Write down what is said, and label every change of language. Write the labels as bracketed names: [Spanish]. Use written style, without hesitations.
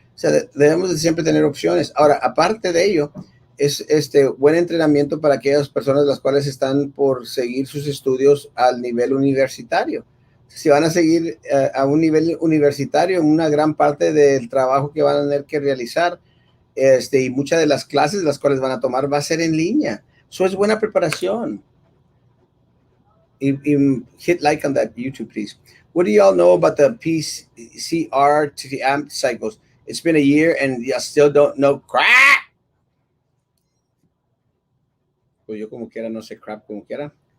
[Spanish] O sea, debemos de siempre tener opciones. Ahora, aparte de ello, es buen entrenamiento para aquellas personas las cuales están por seguir sus estudios al nivel universitario. Si van a seguir a un nivel universitario, una gran parte del trabajo que van a tener que realizar y muchas de las clases las cuales van a tomar va a ser en línea. Eso es buena preparación. [English] Hit like on that YouTube, please. What do y'all know about the PCR to the AMP cycles? It's been a year and you still don't know crap. [Spanish] Pues yo como quiera, no sé crap como quiera.